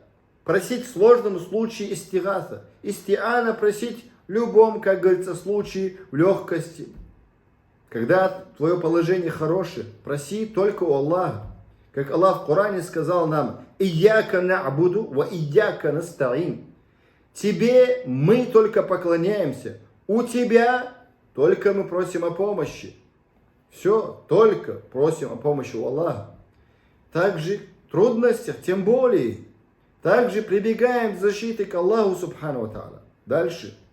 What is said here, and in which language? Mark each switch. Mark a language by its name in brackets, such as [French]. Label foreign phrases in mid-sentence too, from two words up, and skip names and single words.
[Russian] Просить в сложном случае истигата. Истиана просить в любом, как говорится, случае в легкости. Когда твое положение хорошее, проси только у Аллаха. Как Аллах в Коране сказал нам: [Arabic] «إياك نعبد وإياك نستعين». [Russian] Тебе мы только поклоняемся, у тебя только мы просим о помощи. Все, только просим о помощи у Аллаха. Также в трудностях, тем более, также прибегаем к защите к Аллаху [Arabic] سبحانه وتعالى. [Russian] Дальше.